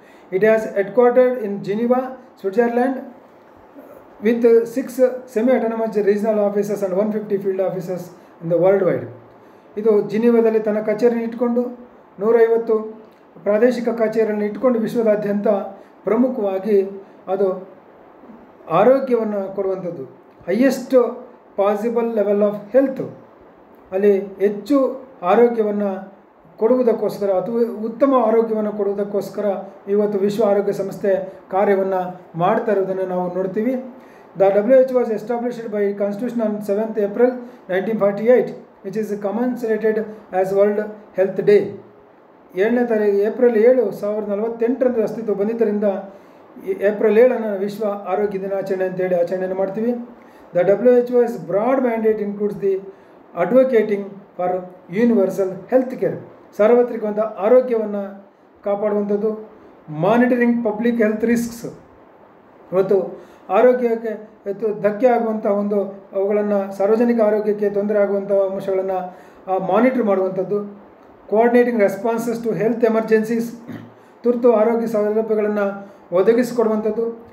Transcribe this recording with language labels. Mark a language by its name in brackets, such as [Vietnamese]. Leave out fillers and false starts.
[English] It has headquartered in Geneva, Switzerland, with 6 semi-autonomous regional offices and 150 field offices in the worldwide. [Kannada] ಇದು ಜಿನಿವಾದಲ್ಲಿ ತನ್ನ ಕಚೇರಿಯನ್ನು ಇಟ್ಟುಕೊಂಡು 150 ಪ್ರಾದೇಶಿಕ ಕಚೇರಿಯನ್ನು ಇಟ್ಟುಕೊಂಡು ವಿಶ್ವದಾದ್ಯಂತ ಪ್ರಮುಖವಾಗಿ ಅದು ಆರೋಗ್ಯವನ್ನು ಕೊಡುವಂಥದ್ದು. [English] highest possible level of health, [Kannada] ಅಲ್ಲಿ ಹೆಚ್ಚು ಆರೋಗ್ಯವನ್ನು ಕೊಡುವುದಕ್ಕೋಸ್ಕರ ಅಥವಾ ಉತ್ತಮ ಆರೋಗ್ಯವನ್ನು ಕೊಡುವುದಕ್ಕೋಸ್ಕರ ಇವತ್ತು ವಿಶ್ವ ಆರೋಗ್ಯ ಸಂಸ್ಥೆ ಕಾರ್ಯವನ್ನು ಮಾಡ್ತಾ ಇರೋದನ್ನು ನಾವು ನೋಡ್ತೀವಿ. [English] The WHO was established by Constitution on 7th April 1948, which is commemorated as World Health Day. [Kannada] 7ನೇ ತಾರೀಕು ಏಪ್ರಿಲ್ 7, 1948 ಅಸ್ತಿತ್ವ ಬಂದಿದ್ದರಿಂದ ಏಪ್ರಿಲ್ 7 ವಿಶ್ವ ಆರೋಗ್ಯ ದಿನಾಚರಣೆ ಅಂತೇಳಿ ಆಚರಣೆಯನ್ನು ಮಾಡ್ತೀವಿ. [English] The WHO's broad mandate includes the advocating for universal health care, [Kannada] ಸಾರ್ವತ್ರಿಕವಾದ ಆರೋಗ್ಯವನ್ನು ಕಾಪಾಡುವಂಥದ್ದು. [English] monitoring public health risks, [Kannada] ಇವತ್ತು ಆರೋಗ್ಯಕ್ಕೆ ಧಕ್ಕೆ ಆಗುವಂಥ ಒಂದು ಅವುಗಳನ್ನು ಸಾರ್ವಜನಿಕ ಆರೋಗ್ಯಕ್ಕೆ ತೊಂದರೆ ಆಗುವಂಥ ಅಂಶಗಳನ್ನು ಮಾನಿಟರ್ ಮಾಡುವಂಥದ್ದು. [English] coordinating responses to health emergencies, [Kannada] ತುರ್ತು ಆರೋಗ್ಯ ಸೌಲಭ್ಯಗಳನ್ನು ಒದಗಿಸಿಕೊಡುವಂಥದ್ದು.